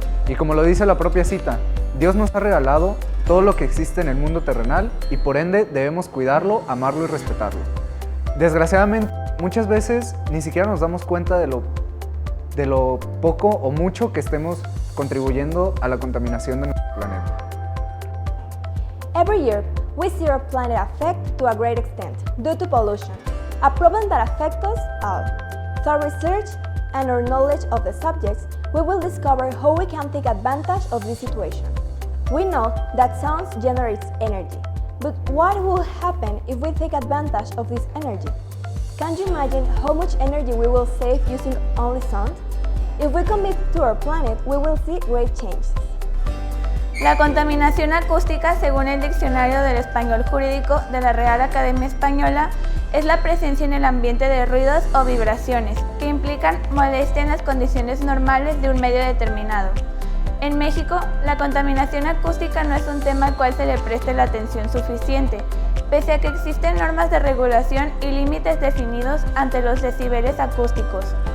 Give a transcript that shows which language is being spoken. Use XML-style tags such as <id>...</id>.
<es>Y como lo dice la propia cita, Dios nos ha regalado todo lo que existe en el mundo terrenal y por ende debemos cuidarlo, amarlo y respetarlo. Desgraciadamente, muchas veces ni siquiera nos damos cuenta de lo poco o mucho que estemos contribuyendo a la contaminación de nuestro planeta.</es> <en>Every year, we see our planet affected to a great extent due to pollution, a problem that affects us all. Through research and our knowledge of the subjects, we will discover how we can take advantage of this situation. We know that sound generates energy, but what will happen if we take advantage of this energy? Can you imagine how much energy we will save using only sound? If we commit to our planet, we will see great changes.</en> <es>La contaminación acústica, según el Diccionario del Español Jurídico de la Real Academia Española, es la presencia en el ambiente de ruidos o vibraciones que implican molestia en las condiciones normales de un medio determinado. En México, la contaminación acústica no es un tema al cual se le preste la atención suficiente, pese a que existen normas de regulación y límites definidos ante los decibeles acústicos.</es>